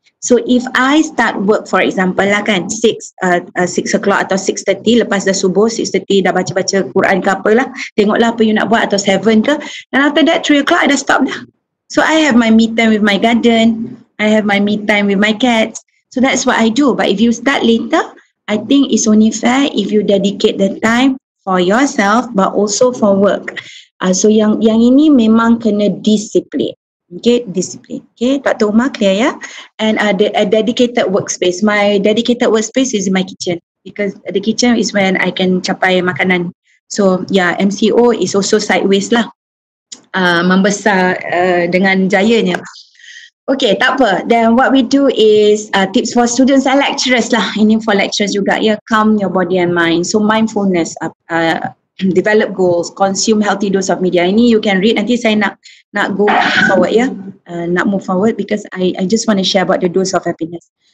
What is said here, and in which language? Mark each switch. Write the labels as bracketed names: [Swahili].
[Malay] So if I start work, for example lah kan, 6 o'clock atau 6:30, lepas dah subuh, 6:30 dah baca-baca Quran ke apalah, tengoklah apa you nak buat, atau 7 ke, and after that 3 o'clock I dah stop dah. [English] So I have my me time with my garden, I have my me time with my cats, so that's what I do. But if you start later, I think it's only fair if you dedicate the time for yourself but also for work. [Malay] So yang ini memang kena disiplin. [English] Okay, discipline. Okay, Dr. Umar, clear ya? And a dedicated workspace. My dedicated workspace is in my kitchen because the kitchen is when I can capai makanan. So yeah, MCO is also sideways lah. [Malay] Membesar dengan jayanya. Okay, tak apa. [English] Then what we do is tips for students and lecturers lah. Ini for lecturers juga ya. Calm your body and mind. So mindfulness, develop goals, consume healthy dose of media. Ini you can read. Nanti saya nak go forward ya. Nak move forward because I just want to share about the dose of happiness.